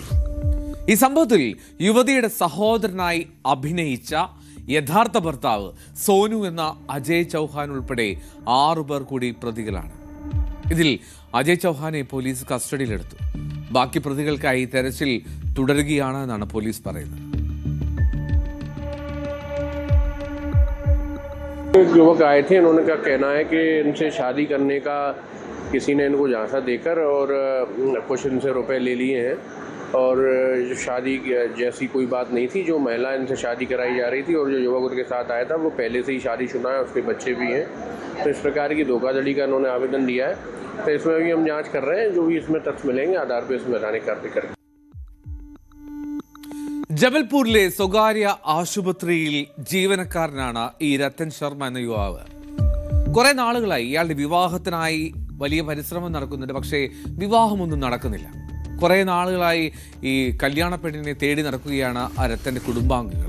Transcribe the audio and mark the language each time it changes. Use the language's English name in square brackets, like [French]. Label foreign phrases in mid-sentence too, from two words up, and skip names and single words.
[Malayalam] ഈ സംഭവത്തിൽ യുവതിയുടെ സഹോദരനായി അഭിനയിച്ച യഥാർത്ഥ ഭർത്താവ് സോനു എന്ന അജയ് ചൗഹാൻ ഉൾപ്പെടെ 6 പേർ കൂടി പ്രതികളാണ്. ഇതിൽ അജയ് ചൗഹാനെ പോലീസ് കസ്റ്റഡിയിലെടുത്തു. ബാക്കി പ്രതികൾക്കായി തെരച്ചിൽ തുടരുകയാണ് എന്നാണ് പോലീസ് പറയുന്നത്. [Hindi] युवक आए थे, इन्होंने का कहना है कि इनसे शादी करने का किसी ने इनको झांसा देकर और कुछ इनसे रुपए ले लिए हैं और शादी जैसी कोई बात नहीं थी. जो महिला इनसे शादी कराई जा रही थी और जो युवक उनके साथ आया था वो पहले से ही शादीशुदा है, उसके बच्चे भी हैं. तो इस प्रकार की धोखाधड़ी का इन्होंने आवेदन दिया है. तो इसमें भी हम जांच कर रहे हैं. जो भी इसमें तथ्य मिलेंगे आधार पर इसमें वैधानिक कार्रवाई करेंगे. [Malayalam] ജബൽപൂരിലെ സ്വകാര്യ ആശുപത്രിയിൽ ജീവനക്കാരനാണ് ഈ രത്തൻ ശർമ്മ എന്ന യുവാവ്. കുറെ നാളുകളായി ഇയാളുടെ വിവാഹത്തിനായി വലിയ പരിശ്രമം നടക്കുന്നുണ്ട്. പക്ഷേ വിവാഹമൊന്നും നടക്കുന്നില്ല. കുറെ നാളുകളായി ഈ കല്യാണ പെണ്ണിനെ തേടി നടക്കുകയാണ് ആ രത്തൻ്റെ കുടുംബാംഗങ്ങൾ.